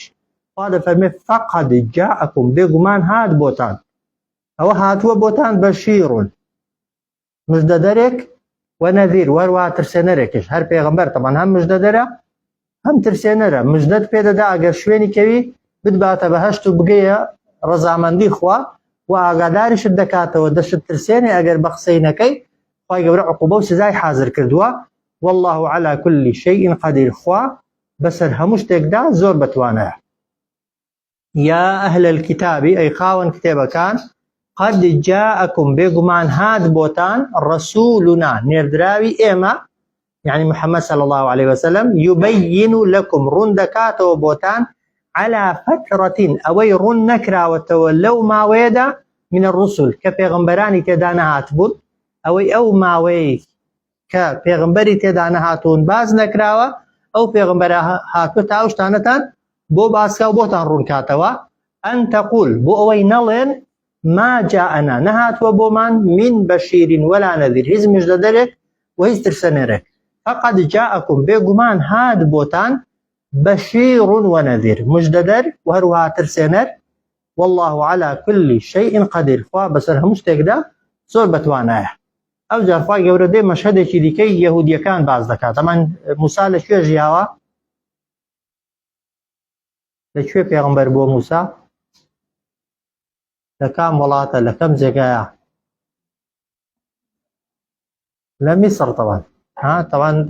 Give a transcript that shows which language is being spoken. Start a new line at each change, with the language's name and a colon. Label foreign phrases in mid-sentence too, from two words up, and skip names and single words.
Central Kurdish: خوا دەفەرمێ
Arabic: فەقەد جاءەکم
Central Kurdish: بێگومان هات بۆتان ئەوە هاتووە بۆتان بەشیرون مژدەدەرێک و نەذیر وەروە ترسێنەرێکش. هەر پێغمبەر تەمان هەم مژدەدەرە هەم ترسێنەرە. مژدەت پێدەدا ئەگەر شوێنی کەوی بتباتە بەهەشت و بگەیە ڕەزامەندی خوا و ئاگاداریشت دەکاتەوە دەشت ترسێنێ ئەگەر بە قسەی نەکەی خوای گەورە عقوبە و سزای حازر کردووە.
Arabic: والله على كل شيء قدير
Central Kurdish: خوا بەسەر هەموو شتێکدا زۆر بەتوانەیە.
Arabic: یا ئەهل الکتابی
Central Kurdish: ئەی خاوەن کتێبەکان
Arabic: قد جاءكم
Central Kurdish: بێگومان هات بۆتان ڕەسوولنا نێردراوی ئێمە
Arabic: يعني محمد صلى الله عليه وسلم يبين لكم
Central Kurdish: ڕوون دەکاتەوە بۆتان
Arabic: على فترة
Central Kurdish: ئەوەی ڕوون نەکراوەتەوە لەو ماوەیەدا
Arabic: من الرسل
Central Kurdish: کە پێغمبەرانی تێدا نەهات بوون ئەوەی ئەو ماوەی کە پێغمبەری تێدا نەهاتوون باز نەکراوە ئەو پێغمبەرە هاتووە تا ئەو شتانەتان بۆ باسکە و بۆتان ڕوونکاتەوە
Arabic: ئەن تەقول
Central Kurdish: بۆ ئەوەی نەڵێن
Arabic: ما جاءنا
Central Kurdish: نەهاتووە بۆمان
Arabic: من بەشیر ولا نەذیر
Central Kurdish: هیچ مژدەدەرێک و هیچ ترسەنێرێک
Arabic: فقد جاءكم
Central Kurdish: بێگومان هات بۆتان
Arabic: بەشیر ونەذیر
Central Kurdish: مژدەدەر و هەروها ترسێنەر
Arabic: والله على كل شيء قدير
Central Kurdish: خوا بەسەر هەموو شتێکدا زۆر بەتوانایە ئەو جار خوای گەورە دێ مەشهەدێکی دیکەی یەهودیەکان باز دەکات ئەمان موسا لەکوێ ژیاوە لەکوێ پێغەمبەر بۆ موسا لە کام وڵاتە لە کەم جێگایە لە میسر
Arabic: طبعا طبعا